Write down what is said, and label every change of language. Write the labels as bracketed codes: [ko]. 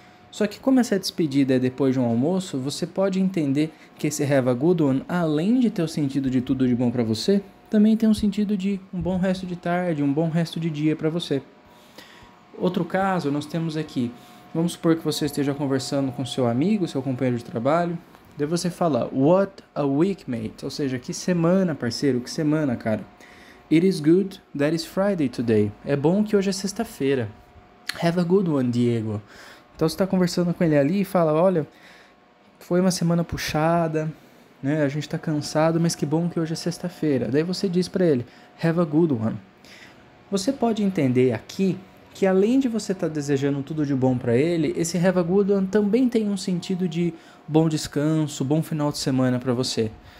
[pt] Só que como essa despedida é depois de um almoço, você pode entender que esse [en] have a good one, [pt] além de ter o sentido de tudo de bom para você, também tem um sentido de um bom resto de tarde, um bom resto de dia para você. Outro caso, nós temos aqui, vamos supor que você esteja conversando com seu amigo, seu companheiro de trabalho, daí você fala, [en] what a week, mate, [pt] ou seja, que semana, parceiro, que semana, cara. [en] It is good that it's Friday today. [pt] É bom que hoje é sexta-feira. [en] Have a good one, Diego. [pt] Então você está conversando com ele ali e fala, olha, foi uma semana puxada, né? A gente tá cansado, mas que bom que hoje é sexta-feira. Daí você diz para ele, [en] have a good one. [pt] Você pode entender aqui que além de você estar desejando tudo de bom para ele, esse have a good one também tem um sentido de bom descanso, bom final de semana para você.